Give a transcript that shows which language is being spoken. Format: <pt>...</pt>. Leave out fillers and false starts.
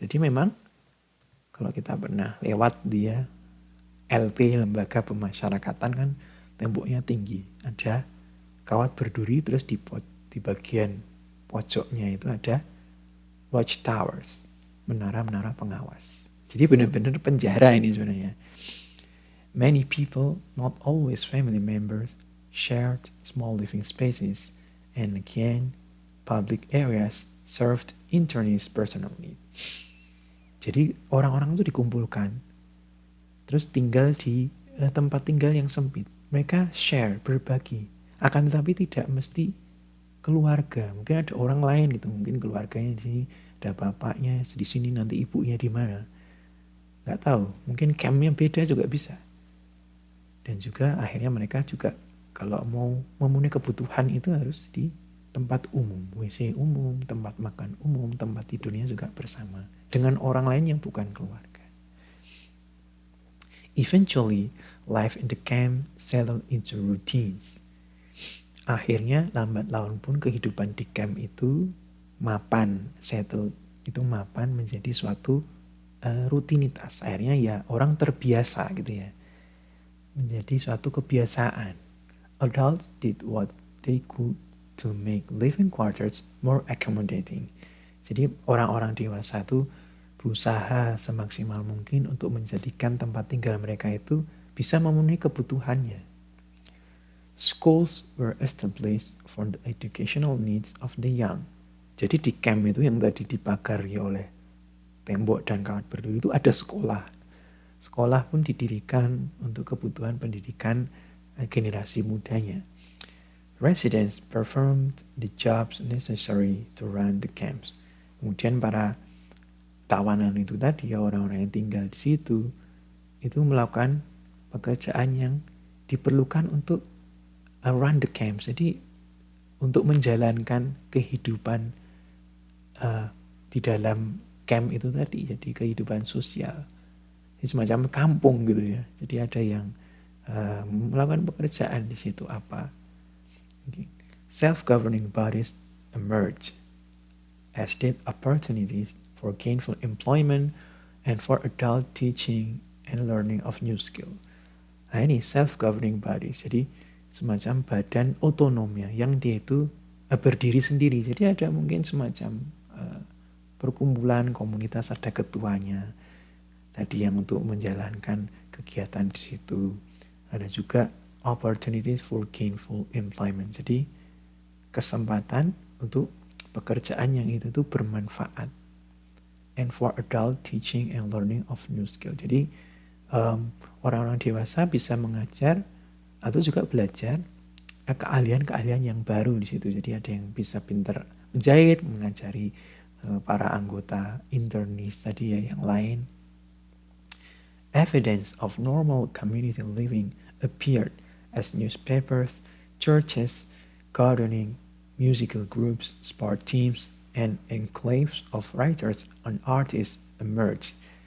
<id>Jadi memang kalau kita pernah lewat dia LP, lembaga pemasyarakatan, kan temboknya tinggi. Ada kawat berduri, terus di bagian pojoknya itu ada watchtowers. Menara-menara pengawas. Jadi benar-benar penjara ini sebenarnya.</id> <en>Many people, not always family members, shared small living spaces, and again, public areas served internees' personal needs.</en> <id>Jadi orang-orang itu dikumpulkan, terus tinggal di tempat tinggal yang sempit. Mereka share, berbagi, akan tetapi tidak mesti keluarga. Mungkin ada orang lain gitu, mungkin keluarganya di sini, ada bapaknya di sini, nanti ibunya di mana. Nggak tahu, mungkin campnya beda juga bisa. Dan juga akhirnya mereka juga kalau mau memenuhi kebutuhan itu harus di tempat umum, WC umum, tempat makan umum, tempat tidurnya juga bersama dengan orang lain yang bukan keluarga.</id> <en>Eventually, life in the camp settled into routines.</en> <id>Akhirnya lambat laun pun kehidupan di camp itu mapan, settle itu mapan menjadi suatu rutinitas. Akhirnya ya orang terbiasa gitu ya. Menjadi suatu kebiasaan.</id> <en>Adults did what they could to make living quarters more accommodating.</en> <id>Jadi orang-orang dewasa itu berusaha semaksimal mungkin untuk menjadikan tempat tinggal mereka itu bisa memenuhi kebutuhannya.</id> <en>Schools were established for the educational needs of the young.</en> <id>Jadi di camp itu yang tadi dipagari oleh tembok dan kawat berduri itu ada sekolah. Sekolah pun didirikan untuk kebutuhan pendidikan generasi mudanya.</id> <en>Residents performed the jobs necessary to run the camps.</en> <id>Kemudian para tawanan itu tadi, orang-orang yang tinggal di situ, itu melakukan pekerjaan yang diperlukan untuk</id> <en>run the camps.</en> <id>Jadi untuk menjalankan kehidupan di dalam camp itu tadi, jadi kehidupan sosial. Ini semacam kampung gitu ya. Jadi ada yang melakukan pekerjaan di situ apa. Okay.</id> <en>Self-governing bodies emerge as did opportunities for gainful employment and for adult teaching and learning of new skill.</en> <id>Nah ini self-governing bodies, jadi semacam badan otonom ya, yang dia itu berdiri sendiri. Jadi ada mungkin semacam perkumpulan komunitas, ada ketuanya tadi yang untuk menjalankan kegiatan di situ. Ada juga</id> <en>opportunities for gainful employment.</en> <id>Jadi kesempatan untuk pekerjaan yang itu tuh bermanfaat.</id> <en>And for adult teaching and learning of new skill.</en> <id>Jadi orang-orang dewasa bisa mengajar atau juga belajar keahlian-keahlian yang baru di situ. Jadi ada yang bisa pintar menjahit, mengajari para anggota internis tadi ya yang lain.</id> <en>Evidence of normal community living appeared as newspapers, churches, gardening, musical groups, sport teams, and enclaves of writers and artists emerged.</en>